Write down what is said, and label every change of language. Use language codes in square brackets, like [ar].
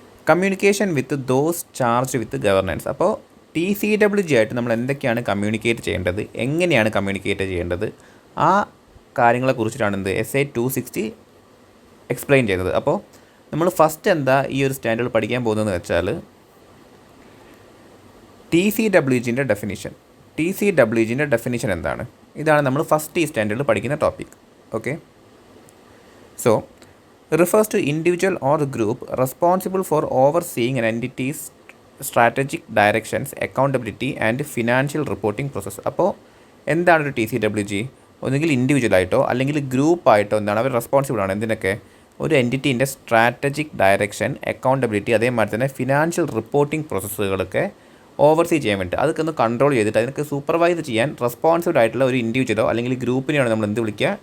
[en] Communication with those charged with governance. [ml] അപ്പോൾ TCWG ആയിട്ട് നമ്മൾ എന്തൊക്കെയാണ് കമ്മ്യൂണിക്കേറ്റ് ചെയ്യേണ്ടത്, എങ്ങനെയാണ് കമ്മ്യൂണിക്കേറ്റ് ചെയ്യേണ്ടത്, ആ കാര്യങ്ങളെക്കുറിച്ചിട്ടാണ് എന്ത് SA 260 എക്സ്പ്ലെയിൻ ചെയ്യുന്നത്. അപ്പോൾ നമ്മൾ ഫസ്റ്റ് എന്താ ഈ ഒരു സ്റ്റാൻഡേർഡ് പഠിക്കാൻ പോകുന്നതെന്ന് വെച്ചാൽ TCWGൻ്റെ ഡെഫിനിഷൻ. TCWGൻ്റെ ഡെഫിനിഷൻ എന്താണ്? ഇതാണ് നമ്മൾ ഫസ്റ്റ് ഈ സ്റ്റാൻഡേർഡിൽ പഠിക്കുന്ന topic. [en] Okay, so refers to individual or group responsible for overseeing an entity's strategic directions, accountability and financial reporting process. [ml] അപ്പോൾ എന്താണ് ഒരു TCWG? ഒന്നുകിൽ ഇൻഡിവിജ്വലായിട്ടോ അല്ലെങ്കിൽ ഗ്രൂപ്പായിട്ടോ എന്താണ് അവർ റെസ്പോൺസിബിൾ ആണ് എന്തിനൊക്കെ? ഒരു എൻറ്റിറ്റീൻ്റെ സ്ട്രാറ്റജിക് ഡയറക്ഷൻ, അക്കൗണ്ടബിലിറ്റി, അതേമാതിരി തന്നെ ഫിനാൻഷ്യൽ റിപ്പോർട്ടിംഗ് പ്രോസസ്സുകളൊക്കെ ഓവർസീ ചെയ്യാൻ വേണ്ടി അതൊക്കെ ഒന്ന് കൺട്രോൾ ചെയ്തിട്ട് അതിനൊക്കെ സൂപ്പർവൈസ് ചെയ്യാൻ റെസ്പോൺസിബിൾ ആയിട്ടുള്ള ഒരു ഇൻഡിവിജ്വലോ അല്ലെങ്കിൽ ഗ്രൂപ്പിനെയാണ് നമ്മൾ എന്ത് വിളിക്കുക?